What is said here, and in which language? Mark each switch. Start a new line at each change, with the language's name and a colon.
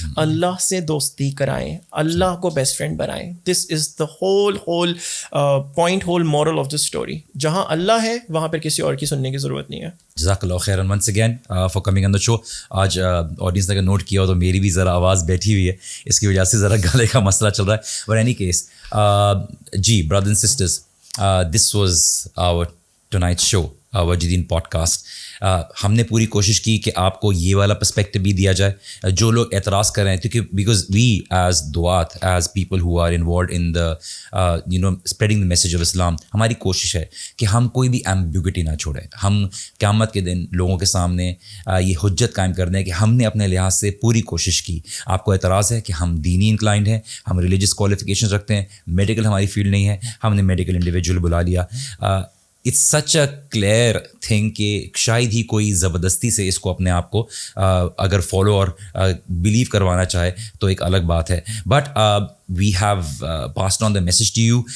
Urdu: اللہ سے دوستی کرائیں, اللہ کو بیسٹ فرینڈ بنائیں.
English: This is the whole point, whole moral of this story.
Urdu: جہاں اللہ ہے وہاں پھر کسی اور کی سننے کی ضرورت نہیں ہے.
English: جزاک اللہ خیرن once again for coming on the show.
Urdu: آج آڈینس نے اگر نوٹ کیا ہو تو میری بھی ذرا آواز بیٹھی ہوئی ہے, اس کی وجہ سے ذرا گلے کا مسئلہ چل رہا ہے.
English: But any case جی brothers and sisters, this was our tonight show.
Urdu: وجدین podcast. ہم نے پوری کوشش کی کہ آپ کو یہ والا پرسپیکٹو بھی دیا جائے. جو لوگ اعتراض کر رہے ہیں, کیونکہ because we as دعات, as people ہو are involved in the spreading the message of اسلام, ہماری کوشش ہے کہ ہم کوئی بھی ایمبیگوٹی نہ چھوڑیں. ہم قیامت کے دن لوگوں کے سامنے یہ حجت قائم کر دیں کہ ہم نے اپنے لحاظ سے پوری کوشش کی. آپ کو اعتراض ہے کہ ہم دینی انکلائنڈ ہیں, ہم ریلیجس کوالیفیکیشن رکھتے ہیں, میڈیکل ہماری فیلڈ نہیں ہے, ہم نے میڈیکل انڈیویجول بلا لیا.
English: it's such a clear thing
Urdu: کہ شاید ہی کوئی زبردستی سے اس کو اپنے آپ کو اگر فالو اور بلیو کروانا چاہے تو ایک الگ بات ہے.
English: But we have passed on the message to you.